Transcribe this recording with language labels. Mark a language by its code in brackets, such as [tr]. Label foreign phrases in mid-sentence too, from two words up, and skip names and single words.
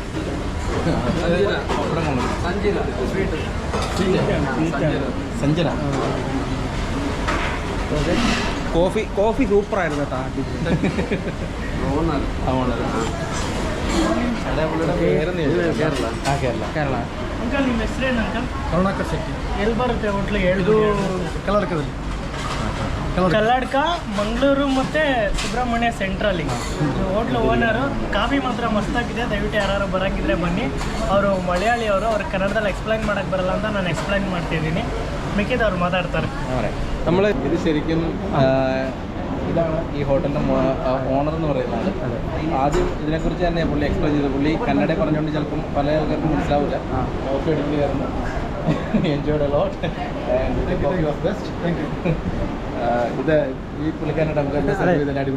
[ml] പപ്പടം കൊണ്ടു സഞ്ചര. കോഫി സൂപ്പറായിരുന്നു കേട്ടോ. കേരള. [kn] ಅಂಕಲ್, ನಿಮ್ಮ ಹೆಸರೇನು ಅಂಕಲ್? ಕರುಣಾಕರ್ ಶೆಟ್ಟಿ. ಎಲ್ಲಿ ಬರುತ್ತೆ ಹೋಟ್ಲು? ಇದು ಕಲ್ಲಡ್ಕದಲ್ಲಿ. ಕಲ್ಲಡ್ಕ, ಮಂಗಳೂರು ಮತ್ತು ಸುಬ್ರಹ್ಮಣ್ಯ ಸೆಂಟ್ರಲ್ಲಿ. ಹೋಟ್ಲು ಓನರು. ಕಾಫಿ ಮಾತ್ರ ಮಸ್ತಾಗಿದೆ. ದಯವಿಟ್ಟು ಯಾರು ಬರೋಂಗಿದ್ರೆ ಬನ್ನಿ. ಅವರು ಮಲಯಾಳಿ ಅವರು. ಅವ್ರು ಕನ್ನಡದಲ್ಲಿ ಎಕ್ಸ್ಪ್ಲೈನ್ ಮಾಡೋಕ್ಕೆ ಬರಲ್ಲ ಅಂತ ನಾನು ಎಕ್ಸ್ಪ್ಲೈನ್ ಮಾಡ್ತಿದ್ದೀನಿ. ಮಿಕ್ಕಿದ ಅವ್ರು ಮಾತಾಡ್ತಾರೆ. [ml] നമ്മൾ ഇത് ശരിക്കും ഇതാണ് ഈ ഹോട്ടലിൻ്റെ ഓണർ എന്ന് പറയുന്നത്. ആദ്യം ഇതിനെക്കുറിച്ച് തന്നെ പുള്ളി എക്സ്പ്ലെയിൻ ചെയ്തു. പുള്ളി കന്നഡ പറഞ്ഞുകൊണ്ട് ചിലപ്പം പല ആൾക്കാർക്കും മനസ്സിലാവില്ല. ഓക്കെ എടുക്കുകയായിരുന്നു. [en] enjoyed a lot and coffee was best. [ml] ഇത് ഈ പുള്ളിക്കാരനോട് നമുക്ക്